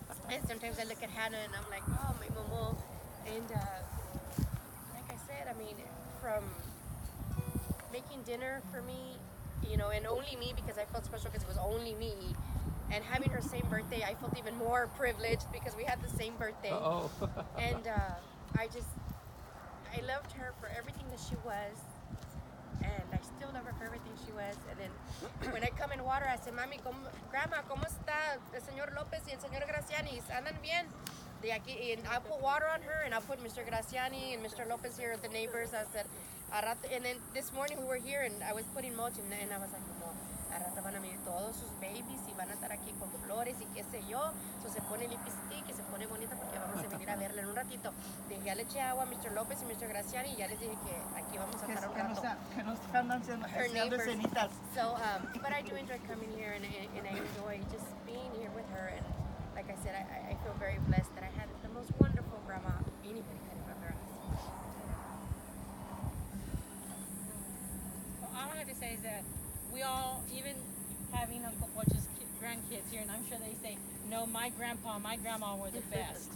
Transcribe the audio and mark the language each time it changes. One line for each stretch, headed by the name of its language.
English: And sometimes I look at Hannah and I'm like, oh, my momo. And like I said, I mean, from making dinner for me, and only me, because I felt special because it was only me. And having her same birthday, I felt even more privileged because we had the same birthday. Uh-oh. And I loved her for everything that she was. And I still love her for everything she was. And then when I come in water, I say, Mami, Grandma,
Spanish: ¿cómo está el señor Lopez y el señor Graciani? ¿Andan bien?
English: And I put water on her, and I put Mr. Graciani and Mr. Lopez here, the neighbors. I said, and then this morning we were here, and I was putting mulch, and I was like,
Spanish: como, a rato van a venir todos sus babies y van a estar aquí con flores y qué sé yo. So se pone lipstick y se pone bonita porque vamos a venir a verla en un ratito. Ya le eché agua a Mr. Lopez y Mr. Graciani, y ya les dije que aquí vamos a estar un rato. Que no están haciendo
English: Her neighbors.
Spanish: cenitas.
English: So, but I do enjoy coming here, and I enjoy just being here with her. And like I said, I feel very blessed that I had the most wonderful grandma anybody could have ever asked. Well, all I have to say is that we all, even having Uncle Poch's grandkids here, and I'm sure they say, no, my grandpa, my grandma were the best.